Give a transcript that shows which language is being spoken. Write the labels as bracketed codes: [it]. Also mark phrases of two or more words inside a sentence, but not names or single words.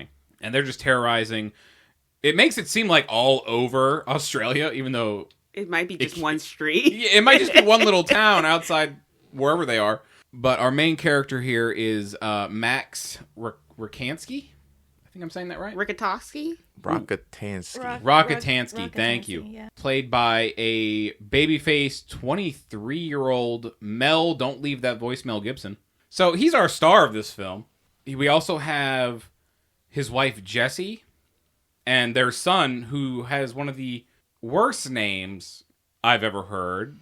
[en] And they're just terrorizing. It makes it seem like all over Australia, even though It might be just one street. it might just be one little town outside wherever they are. But our main character here is Max Rakansky. I think I'm saying that right. Rikitoski? Rockatansky. Rockatansky, thank you. Yeah. Played by a baby-faced 23-year-old Mel, don't leave that voicemail Gibson. So he's our star of this film. We also have his wife Jessie and their son, who has one of the worst names I've ever heard.